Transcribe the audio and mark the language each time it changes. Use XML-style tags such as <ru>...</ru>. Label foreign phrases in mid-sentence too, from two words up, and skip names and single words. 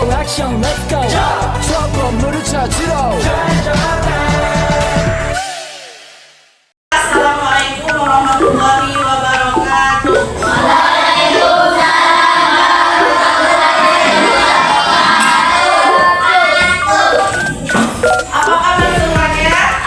<ko>액션</ko> <en>let's go</en> <ko>저 건물을 찾으러</ko> <ar>السلام عليكم ورحمة الله وبركاته.</ar> <id>Apa kabar semuanya?</id>